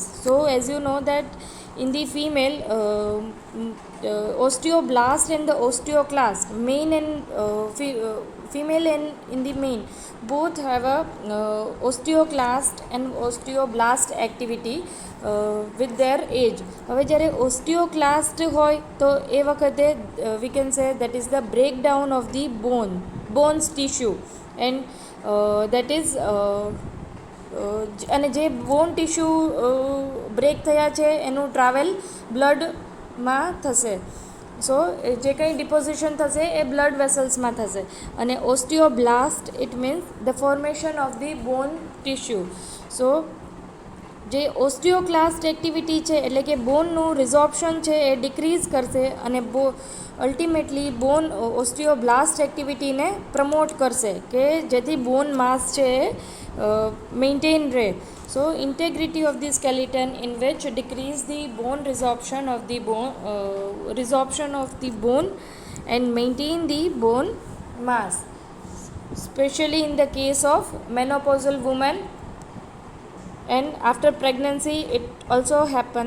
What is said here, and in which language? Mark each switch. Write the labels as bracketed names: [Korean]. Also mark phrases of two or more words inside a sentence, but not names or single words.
[English] So as you know that in the female, osteoblast and the osteoclast, male and female and in the male, both have a osteoclast and osteoblast activity with their age. [Gujarati] હવે જ્યારે ઓસ્ટિયોક્લાસ્ટ હોય તો એ વખતે [English] we can say that is [Gujarati] the breakdown of the bones tissue, and that is અને જે [English] bone tissue [Gujarati] બ્રેક થયા છે એનું ટ્રાવેલ બ્લડમાં થશે. સો જે કંઈ ડિપોઝિશન થશે એ બ્લડ વેસલ્સમાં થશે. [English] અને osteoblast it means the formation of the bone tissue. [Gujarati] સો જે [English] osteoclast activity [Gujarati] છે એટલે કે બોનનું રિઝોર્પ્શન છે એ ડિક્રીઝ કરશે અને અલ્ટિમેટલી બોન ઓસ્ટિયોબ્લાસ્ટ એક્ટિવિટીને પ્રમોટ કરશે કે જેથી [English] bone mass [Gujarati] છે એ મેન્ટેન રહે. [English] So integrity of the skeleton in which decrease the bone resorption of the bone and maintain the bone mass, especially in the case of menopausal women, and after pregnancy it also happen.